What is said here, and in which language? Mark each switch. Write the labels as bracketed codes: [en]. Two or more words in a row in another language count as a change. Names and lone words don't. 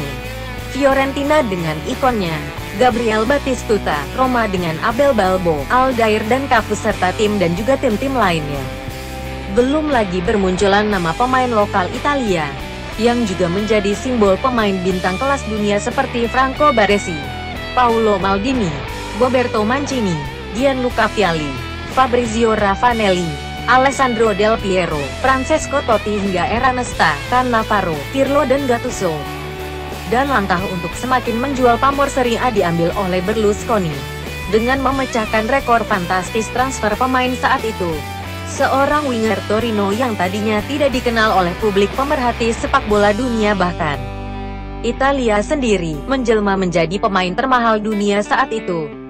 [id] Fiorentina dengan ikonnya Gabriel Batistuta, Roma dengan Abel Balbo, Aldair dan Cafu serta tim dan juga tim-tim lainnya. Belum lagi bermunculan nama pemain lokal Italia, yang juga menjadi simbol pemain bintang kelas dunia seperti Franco Baresi, Paolo Maldini, Roberto Mancini, Gianluca Vialli, Fabrizio Ravanelli, Alessandro Del Piero, Francesco Totti hingga Ernesta, Cannavaro, Pirlo dan Gattuso. Dan langkah untuk semakin menjual pamor Serie A diambil oleh Berlusconi, dengan memecahkan rekor fantastis transfer pemain saat itu. Seorang winger Torino yang tadinya tidak dikenal oleh publik pemerhati sepak bola dunia bahkan Italia sendiri, menjelma menjadi pemain termahal dunia saat itu.